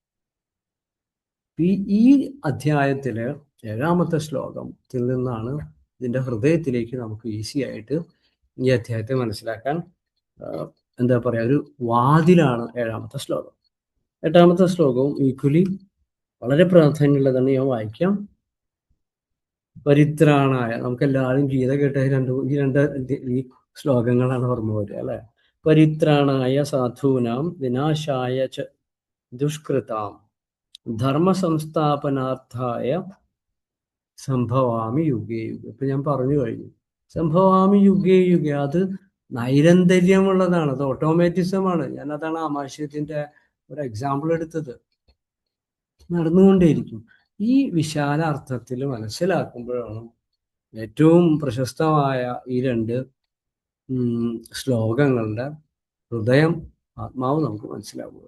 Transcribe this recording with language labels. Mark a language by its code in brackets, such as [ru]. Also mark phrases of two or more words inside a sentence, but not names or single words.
[ml] ഈ അധ്യായത്തിലെ 7-ാമത്തെ ശ്ലോകത്തിൽ നിന്നാണ് ഇതിന്റെ ഹൃദയത്തിലേക്ക് നമുക്ക് ഈസി ആയിട്ട് ഈ അധ്യായത്തെ മനസ്സിലാക്കാൻ, എന്താ പറയാ, ഒരു വാതിലാണ് 7-ാമത്തെ ശ്ലോകം. 8-ാമത്തെ ശ്ലോകവും ഈക്വലി വളരെ പ്രാധാന്യമുള്ളതാണ്. ഞാൻ വായിക്കാം. പരിത്രാണായ, നമുക്കെല്ലാവരും ഗീത കേട്ട ഈ ശ്ലോകങ്ങളാണ് ഓർമ്മ വരിക, അല്ലെ? [sa] പരിത്രാണായ സാധൂനാം വിനാശായ ച ദുഷ്കൃതാം ധർമ്മ സംസ്ഥാപനാർത്ഥായ സംഭവാമി യുഗേ യുഗേ. [ml] ഇപ്പൊ ഞാൻ പറഞ്ഞു കഴിഞ്ഞു. [sa] സംഭവാമി യുഗേ യുഗേ, [ml] അത് നൈരന്തര്യമുള്ളതാണ്, അത് ഓട്ടോമാറ്റിസമാണ്. ഞാൻ അതാണ് ആമാശയത്തിന്റെ ഒരു എക്സാമ്പിൾ എടുത്തത്. നടന്നുകൊണ്ടേയിരിക്കും. ഈ വിശാല അർത്ഥത്തിൽ മനസ്സിലാക്കുമ്പോഴാണ് ഏറ്റവും പ്രശസ്തമായ ഈ രണ്ട് ശ്ലോകങ്ങളുടെ ഹൃദയം, ആത്മാവ് നമുക്ക് മനസ്സിലാവുന്നത്.